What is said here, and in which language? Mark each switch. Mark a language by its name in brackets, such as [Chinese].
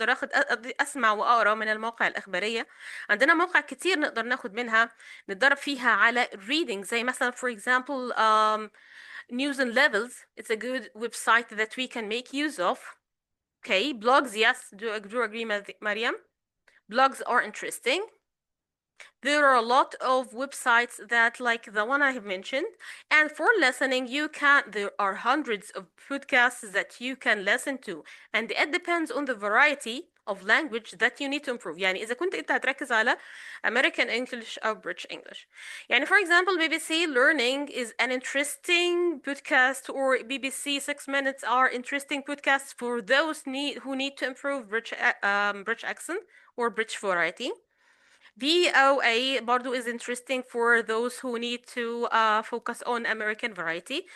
[Arabic] أقدر أسمع وأقرأ من المواقع الإخبارية. عندنا مواقع كتير نقدر ناخد منها نتدرب فيها على reading. زي مثلا [English] for example [Arabic] News and Levels. [English] It's a good website that we can make use of. Okay, blogs, yes, do agree, Mariam. Blogs are interesting. There are a lot of websites that like the one I have mentioned. And for listening, there are hundreds of podcasts that you can listen to. And it depends on the variety of language that you need to improve. [Arabic] يعني إذا كنت أنت هتركز على American English أو British English. [English] يعني for example, BBC Learning is an interesting podcast, or BBC 6 Minutes are interesting podcasts for those who need to improve British accent or British variety. VOA برضو is interesting for those who need to focus on American variety.